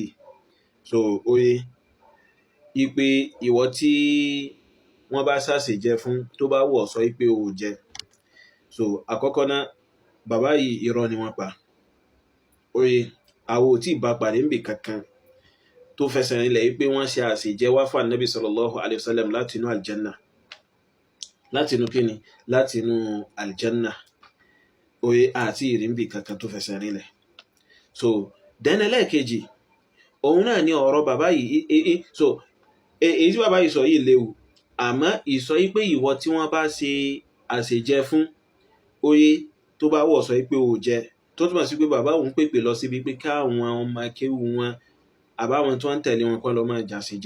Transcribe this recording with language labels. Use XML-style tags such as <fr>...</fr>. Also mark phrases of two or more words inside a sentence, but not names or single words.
<yo>So oye, ipe ìwọ tí wọ́n bá ṣàṣejẹ fún tó bá wọ̀ sọ pé o ò jẹ. So àkọ́kọ́ náà bàbá yìí irọ́ ni wọ́n pa. Oye, àwọn ò tí ì bá pàdé níbi kankan tó fẹsẹ̀ rinlẹ̀ wípé wọ́n ṣe àṣejẹ wá fún ànábì</yo> <ar>صلى الله عليه وسلم</ar> <yo>láti inú àlìjẹ́nà. Láti inú kíni? Láti inú àlìjẹ́nà. Oye, àti ìrìnbí kankan tó fẹsẹ̀ rinlẹ̀.</yo> <en>So then</en> <yo>ẹlẹ́ẹ̀kejì, òun náà ni ọ̀rọ̀ bàbá yìí. So èyí tí bàbá yìí sọ yìí léwu. Àmọ́ ìsọ yìí pé ìwọ tí wọ́n bá ṣe àṣejẹ fún, oye, tó bá wọ̀ sọ pé o jẹ, tó túmọ̀ sí pé bàbá òun pèpè lọ síbi pé káwọn ọmọ akéwù wọn àbáwọn tí wọ́n ń tẹ̀lé wọn kọ́ lọ máa jà sí jẹ.</yo>